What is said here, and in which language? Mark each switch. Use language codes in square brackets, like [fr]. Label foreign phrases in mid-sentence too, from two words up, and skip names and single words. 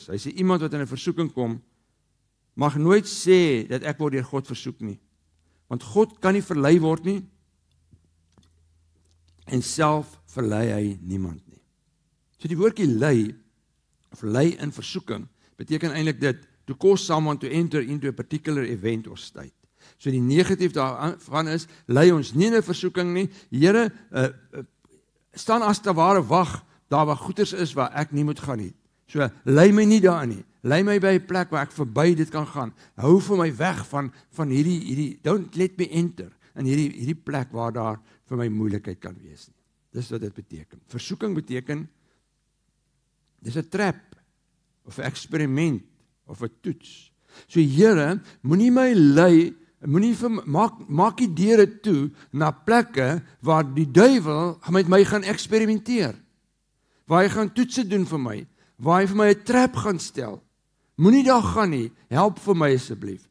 [af] Hy sê, iemand wat in 'n versoeking kom, mag nooit sê dat ek word deur God versoek nie. Want God kan nie verlei word nie, en self verlei hy niemand nie. So die woordjie lei, of lei in versoeking, beteken eintlik dit, [en] to cause someone to enter into a particular event or state. [af] So die negatief daarvan is, lei ons nie in 'n versoeking nie, Here, staan as te ware wag, daar waar goeders is waar ek nie moet gaan nie. So, lei my nie daar nie, lei my by 'n plek waar ek verby dit kan gaan, hou vir my weg van hierdie, [en] don't let me enter, [af] in hierdie plek waar daar vir my moeilikheid kan wees nie. Dis wat dit beteken. Versoeking beteken, dis 'n trap, of 'n eksperiment, of 'n toets. So Here, moenie my lei, maak die deure toe, na plekke, waar die duiwel met my gaan eksperimenteer, waar hy gaan toetse doen vir my, waar hy vir my 'n trap gaan stel, Moenie daar gaan nie, help vir my asseblief.